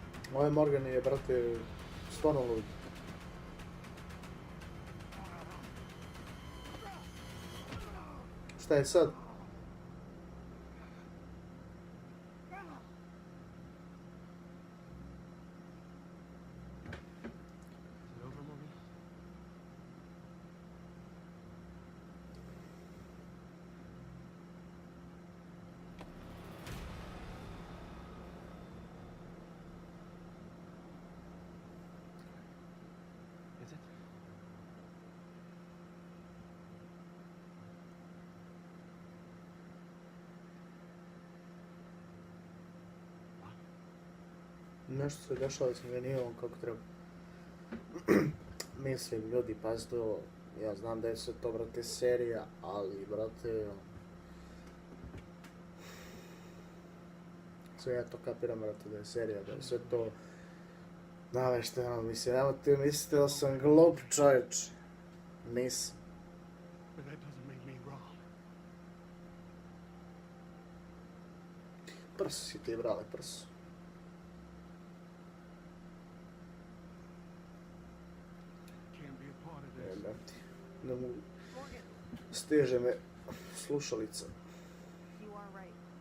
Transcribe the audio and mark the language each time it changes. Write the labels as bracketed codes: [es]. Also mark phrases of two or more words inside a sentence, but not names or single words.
[sr] Ovaj Morgan je, brate, stvarno lud. Šta je sad? [en] Is it over, Morgan? Is it? [sr] Nešto se dešava s njega, nije on kako treba. Mislim, ljudi, pazite ovo. Ja znam da je sve to, brate, serija, ali, brate, sve ja to kapiram, brate, da je serija, da je sve to navešteno, mislim, nemojte mislite da sam glup čovječ. Nisam. [en] But that doesn't make me wrong. [sr] Prso si ti, brale, prso. [en] Can't be a part of this. [sr] Jebati. Ne mogu. Morgan, Steže me slušalica. [en] you are right.